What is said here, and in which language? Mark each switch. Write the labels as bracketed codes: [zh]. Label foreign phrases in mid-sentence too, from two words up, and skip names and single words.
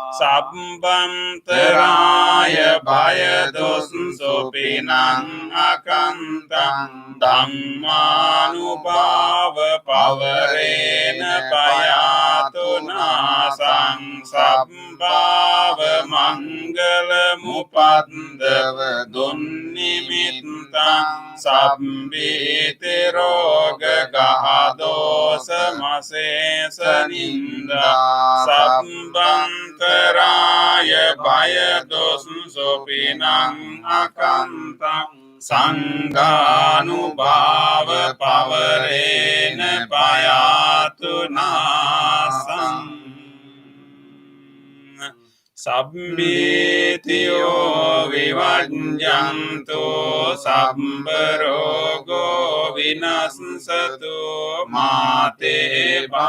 [pi] සබ්බන්තරාය භය දොස් සොපිනං අකන්තං ධම්මානුභාව පවරේන පයාතු නාසං සබ්බාව මංගල මුපද්දව දුන්නිමිත්තං සබ්බේති රෝග ගහදෝස මසේස නින්දා සබ්බන්තරාය භය දොස් පිනං අකන්තං සංඝානුභාව පවරේන පයාතු නාසං සබ්බීතියෝ විවජ්ජන්තු සබ්බරෝගෝ විනස්සතු මාතේ